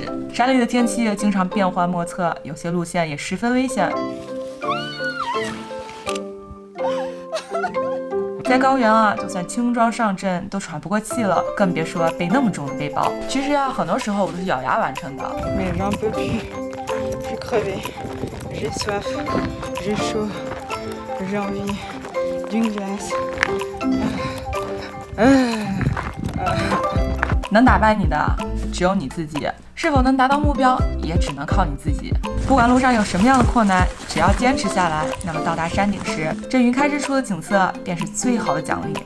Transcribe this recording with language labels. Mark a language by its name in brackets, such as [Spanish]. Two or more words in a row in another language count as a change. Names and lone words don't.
[Chinese] 山里的天气经常变幻莫测，有些路线也十分危险。在高原啊，就算轻装上阵都喘不过气了，更别说背那么重的背包。其实啊，很多时候我都是咬牙完成的。 [French] Mais j'en peux plus, je crevais, j'ai soif, j'ai chaud, j'ai envie d'une glace. [Chinese] 能打败你的只有你自己，是否能达到目标也只能靠你自己。不管路上有什么样的困难，只要坚持下来，那么到达山顶时，这云开日出的景色便是最好的奖励。